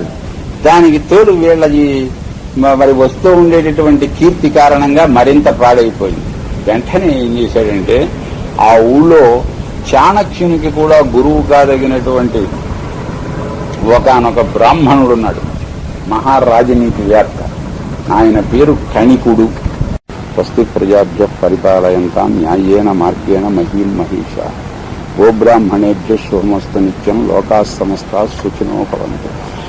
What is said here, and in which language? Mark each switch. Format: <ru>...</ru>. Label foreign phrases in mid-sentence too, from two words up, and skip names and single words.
<te>దానికి తోడు వీళ్ళకి మరి వస్తూ ఉండేటటువంటి కీర్తి కారణంగా మరింత పాడైపోయింది. వెంటనే ఏం చేశాడంటే, ఆ ఊళ్ళో చాణక్యునికి కూడా గురువు కాదగినటువంటి ఒకనొక బ్రాహ్మణుడున్నాడు, మహారాజనీతివేత్త. ఆయన పేరు కణికుడు.</te> <sa>స్వస్తి ప్రజాభ్య పరిపాలయంతాం న్యాయేన మార్గేణ మహీం మహిషా గోబ్రాహ్మణేభ్య శుభమస్తు నిత్యం లోకాः సమస్తాः సుఖినో భవంతు.</sa>